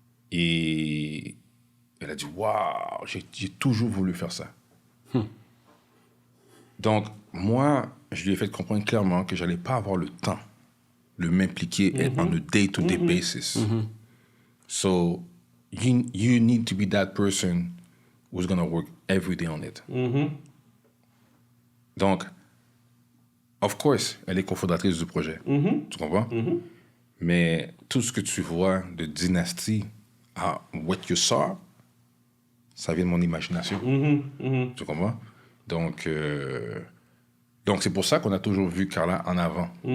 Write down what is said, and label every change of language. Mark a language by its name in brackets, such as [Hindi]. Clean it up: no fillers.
[French] Et elle a dit, waouh, j'ai toujours voulu faire ça. Donc, moi, je lui ai fait comprendre clairement que je n'allais pas avoir le temps de m'impliquer [English] on a day-to-day basis. So, you need to be that person who's going to work every day on it. [French] Donc, [English] of course, [French] elle est cofondatrice du projet. Tu comprends? Mais tout ce que tu vois de Dynastie à What You Saw, ça vient de mon imagination. Tu comprends? Donc c'est pour ça qu'on a toujours vu Carla en avant.